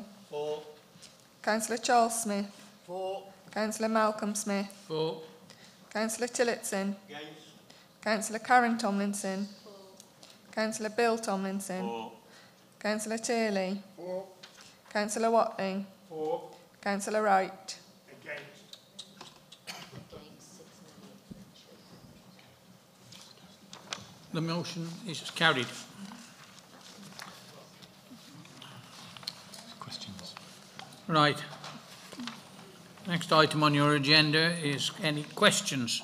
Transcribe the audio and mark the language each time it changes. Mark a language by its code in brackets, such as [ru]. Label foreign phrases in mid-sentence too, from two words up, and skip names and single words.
[en] Councillor Charles Smith. Councillor Malcolm Smith. Councillor Tillotson. Councillor Karen Tomlinson. Councillor Bill Tomlinson. Councillor Turley. Councillor Watling. Councillor Wright. The motion is carried. Questions? Right. Next item on your agenda is any questions.